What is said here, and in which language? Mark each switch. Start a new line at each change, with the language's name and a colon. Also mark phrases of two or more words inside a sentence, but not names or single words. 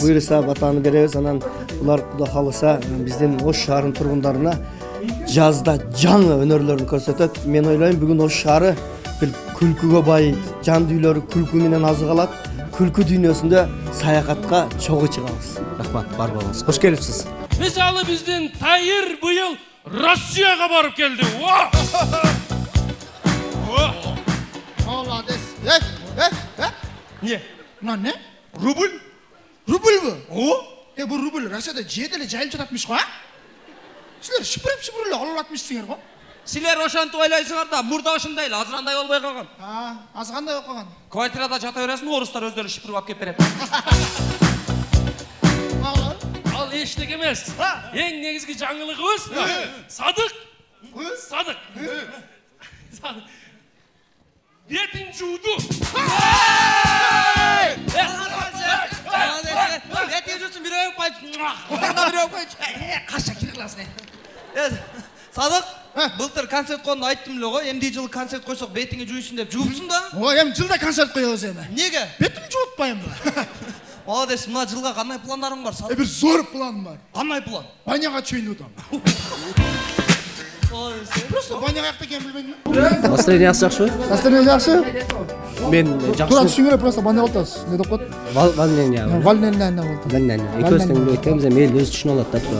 Kyrgyz: Буйруса батаны беребиз. Анан улар Кудай кааласа биздин Ош шаарынын тургундарына жазда жаңы өнөрлөрүн көрсөтөт. Мен ойлойм бүгүн Ош шаары бир күлкүгө бай, жан дүйнөлөрү күлкү менен азыгалат. Күлкү дүйнөсүндө саякатка чогуу чыгабыз. Рахмат, бар болуңуз. Кош келипсиз. Мисалы биздин Тайыр быйыл Россияга барып келди. Молодец. Не? Не? Рубль? Рубльбы? О? Бу рубль Россияда жеделе жайылып жататмыш го, а? Силер шипирип эле алып атмышсыңар го. Силер ошентип ойлойсуңар да, мурда ошондой эле азгандай болбой калган. Азгандай болуп калган. Квартирада жата бересиң, орустар өздөрү шипирип алып кеп берет. Ал эчтеке эмес. Эң негизги жаңылыгыбыз Садык. Бетин жууду. Бетин жуусун бир өп койчу. Каша кир кыласың.
Kazakh: Садық, былтыр концерт қойғанды айттым ле ғой, енді жылы концерт қойсақ бетіңе жуйсын деп жуыпсың да?
Kyrgyz: Ой, эми жылда концерт коебуз эми. Неге? Бетимди жуутпайм да.
Kazakh: Молодец, мына жылға қандай пландарың бар?
Kyrgyz: Бир зор планым бар.
Kazakh: Қандай план?
Kyrgyz: Баняга чейин өтөм. Просто баняга жакта экенин билбейм. Настроение жакшыбы? Настроение жакшы. Мен Тура жакшы. түшүнгөрө просто баняга отабыз. Не деп коет? Волнение. Волнение болду. Экөөбүз тең билбей экенбиз, эми эл өзү түшүнүп алат да туура.